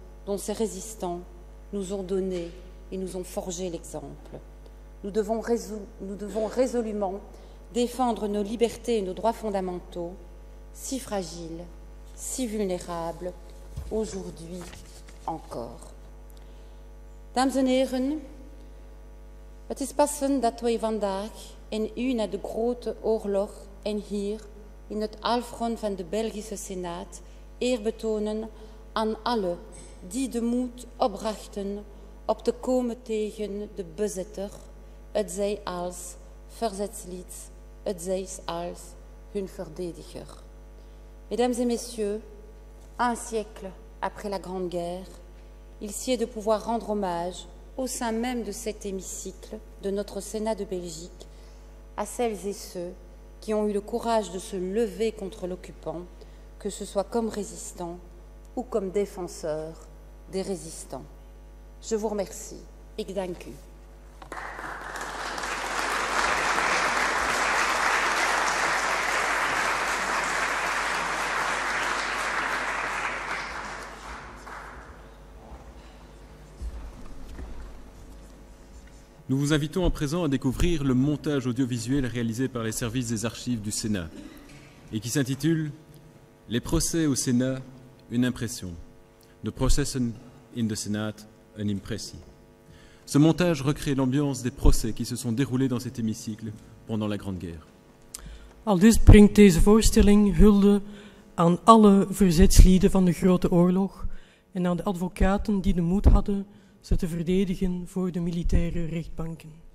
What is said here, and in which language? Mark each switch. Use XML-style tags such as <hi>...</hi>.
<fr>dont ces résistants nous ont donné et nous ont forgé l'exemple. Nous devons résolument défendre nos libertés et nos droits fondamentaux, si fragiles, si vulnérables, aujourd'hui encore.</fr> <nl>Dames en heren, het is passend dat wij vandaag in una de grote oorlog en hier in het halfrond van de Belgische Senaat eer betonen aan alle die de moed opbrachten op te komen tegen de bezetter, het zij als verzetslid, het zij als hun verdediger.</nl> <fr>Mesdames et messieurs, un siècle après la Grande Guerre, il sied de pouvoir rendre hommage au sein même de cet hémicycle de notre Sénat de Belgique à celles et ceux qui ont eu le courage de se lever contre l'occupant, que ce soit comme résistants ou comme défenseurs des résistants. Je vous remercie.</fr> <nl>Ik dank u.</nl> <fr>Nous vous invitons à présent à découvrir le montage audiovisuel réalisé par les services des archives du Sénat et qui s'intitule « Les procès au Sénat, une impression ».</fr> <nl>The Processen in the Senat, een impressie.</nl> <fr>Ce montage recrée l'ambiance des procès qui se sont déroulés dans cet hémicycle pendant la Grande Guerre.</fr> <nl>Aldus brengt deze voorstelling hulde aan alle verzetslieden van de Grote Oorlog en aan de advocaten die de moed hadden ze te verdedigen voor de militaire rechtbanken.</nl>